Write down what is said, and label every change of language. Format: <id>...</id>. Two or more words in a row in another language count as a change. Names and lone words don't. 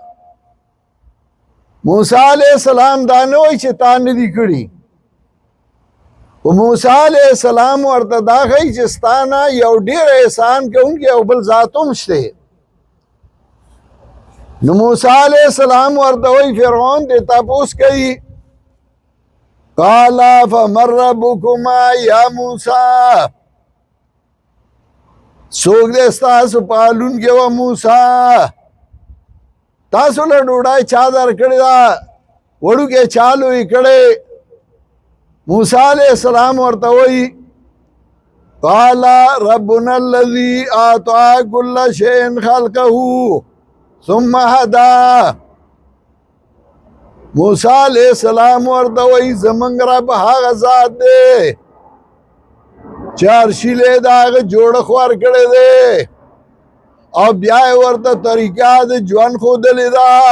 <ps>موسی علیه السلام دا نه وایي چې تا نه دي کړي خو موسی علیه السلام ورته دا ښیي چې ستا نه یو ډېر احسان کوونکی یو بل ذات هم شته. نو موسی علیہ السلام ورته وی فرعون ته تپوس کوي</ps> <ar>قال فمن ربكما یا موسی</ar> <ps>څوک دې ستاسو پالونکی و موسی تاسو له ډوډۍ چا درکړې ده وړوکی چا لوی کړی. موسی علیہ السلام ورته وی قال ربنا الذي اعطى كل شيء خلقه ثم هدا. موسی علیہ السلام ورته وی زمونږ رب هغه ذات دی چې هر شي له د هغه جوړښت ورکړی دی او بیا یې ورته طریقه د ژوند ښودلې ده.</ps>